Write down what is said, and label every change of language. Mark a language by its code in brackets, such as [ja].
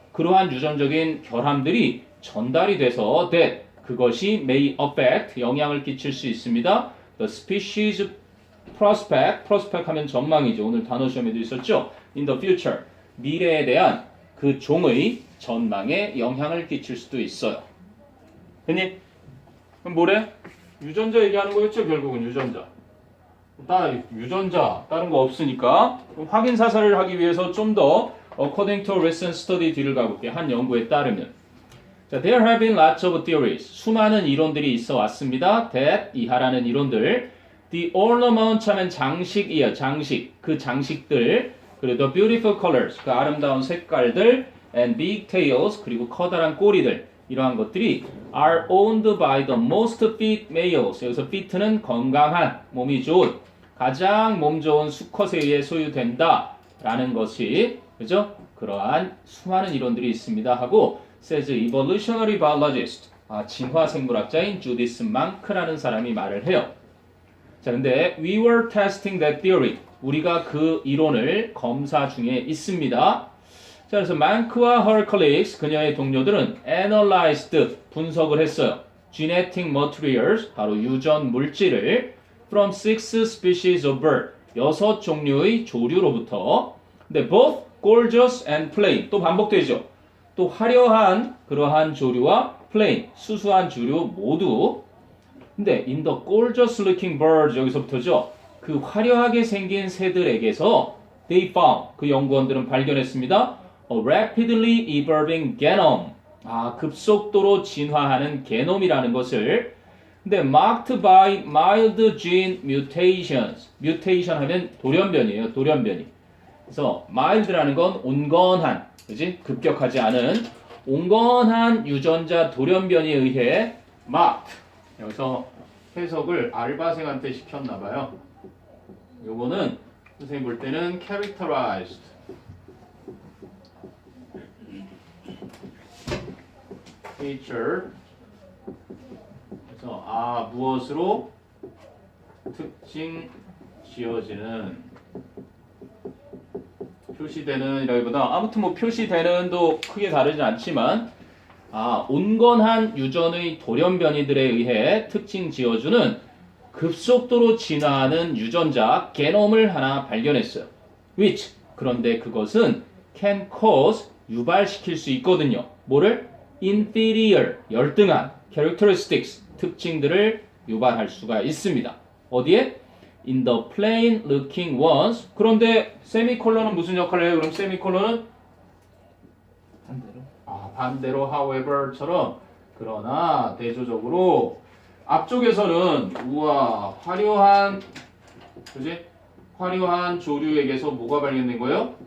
[ko] 그러한 유전적인 결함들이 전달이 돼서 that 그것이 [en] may affect [ko] 영향을 끼칠 수 있습니다. [en] The species prospect 하면 전망이죠. [ko] 오늘 단어 시험에도 있었죠. [en] In the future [ko] 미래에 대한 그 종의 전망에 영향을 끼칠 수도 있어요. 됐니? 그럼 뭐래? 유전자 얘기하는 거였죠? 결국은 유전자. 유전자 다른 거 없으니까 확인 사살을 하기 위해서 좀 더 [en] according to a recent study [ko] 뒤를 가볼게. 한 연구에 따르면 자, [en] there have been lots of theories. [ko] 수많은 이론들이 있어 왔습니다. that 이하라는 이론들 [en] the ornament [ko] 하면 장식이에요. 장식. 그 장식들 그리고 [en] the beautiful colors [ko] 그 아름다운 색깔들 [en] and big tails [ko] 그리고 커다란 꼬리들 이러한 것들이 [en] are owned by the most fit males [ko] 여기서 fit는 건강한 몸이 좋은 가장 몸 좋은 수컷에 의해 소유된다 라는 것이 그죠? 그러한 수많은 이론들이 있습니다 하고 [en] says evolutionary biologist [ko] 진화 생물학자인 주디스 망크라는 사람이 말을 해요. 자, 근데 [en] we were testing that theory [ko] 우리가 그 이론을 검사 중에 있습니다. 자, 그래서 망크와 [en] her colleagues, [ko] 그녀의 동료들은 analyzed, 분석을 했어요. [en] genetic materials, [ko] 바로 유전 물질을 [en] from 6 species of bird, [ko] 6종류의 조류로부터 근데 [en] both gorgeous and plain, [ko] 또 반복되죠. 또 화려한 그러한 조류와 plain, 수수한 조류 모두 근데 [en] in the gorgeous looking birds, [ko] 여기서부터죠. 그 화려하게 생긴 새들에게서 [en] they found, [ko] 그 연구원들은 발견했습니다. [en] A rapidly evolving genome. [ko] 급속도로 진화하는 게놈이라는 것을. [en] 근데 marked by mild gene mutations. [ko] mutation 하면 돌연변이에요. 돌연변이. 그래서 mild라는 건 온건한, 그지? 급격하지 않은 온건한 유전자 돌연변이에 의해 marked. 여기서 해석을 알바생한테 시켰나 봐요. 요거는 선생님 볼 때는 [en] characterized feature [ko] 그래서 무엇으로 특징 지어지는 표시되는 이라기보다 아무튼 뭐 표시되는도 크게 다르진 않지만 온건한 유전의 돌연변이들에 의해 특징 지어주는 급속도로 진화하는 유전자 게놈을 하나 발견했어요. which 그런데 그것은 can cause 유발시킬 수 있거든요. 뭐를? inferior 열등한 characteristics 특징들을 유발할 수가 있습니다. 어디에? [en] in the plain looking ones. [ko] 그런데 세미콜론은 무슨 역할을 해요? 그럼 세미콜론은 반대로 however처럼 그러나 대조적으로 앞쪽에서는 우와 화려한 그지? 화려한 조류에게서 뭐가 발견된 거예요?